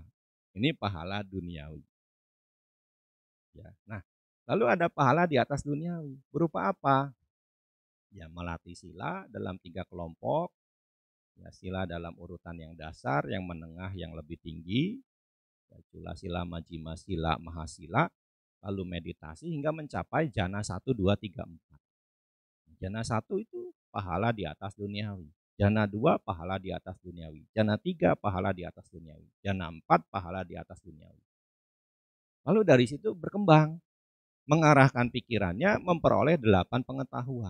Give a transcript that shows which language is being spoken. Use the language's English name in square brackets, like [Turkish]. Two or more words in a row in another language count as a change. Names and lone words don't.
[Indonesian] Ini pahala duniawi. Ya. Nah, lalu ada pahala di atas duniawi. Berupa apa? Ya, melatih sila dalam 3 kelompok. Ya, sila dalam urutan yang dasar, yang menengah, yang lebih tinggi. Ya, [Pali] Cula sila, majima sila, mahasila. [Indonesian] Lalu meditasi hingga mencapai jana 1, 2, 3, 4. Jana 1 itu pahala di atas duniawi. Jana 2 pahala di atas duniawi. Jana 3 pahala di atas duniawi. Jana 4 pahala di atas duniawi. Lalu dari situ berkembang, mengarahkan pikirannya memperoleh 8 pengetahuan.